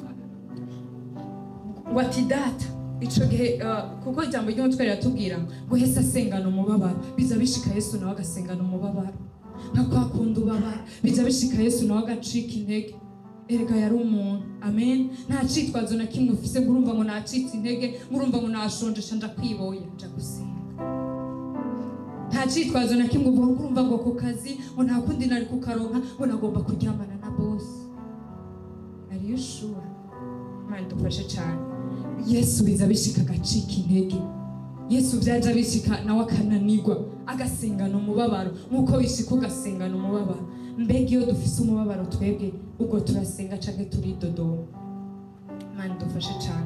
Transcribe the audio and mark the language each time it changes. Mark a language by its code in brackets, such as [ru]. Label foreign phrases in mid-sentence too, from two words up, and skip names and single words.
[rn] Ngo ati data ico gihe kuko ijambo ry'umutwe riratubwira ngo Yesu asengana umubabaro, biza bishika Yesu nawe agasengana umubabaro nka kwa kundi ubabara, biza bishika Yesu nawe agacika intege. Erega yari umuntu. Amen. Nta citwazo na kimwe ufise ngurumva ngo nacitse intege, ngurumva ngo nashonje shanja kwiboye nja gusenga. Nta citwazo na kimwe ngurumva ngo ku kazi ngo nta kundi nari kukaronka ngo nagomba kuryamana na boss. [en] Are you sure? [rn] Imana dufashe cyane. Yesu biza bishika agacika intege. Yesu byaje bishika nawe akananirwa agasengana umubabaro nkuko bishika ugasengana umubabaro. Mbega iyo dufise umubabaro twebwe ubwo turasenga canke turidodoma. Imana dufashe cyane.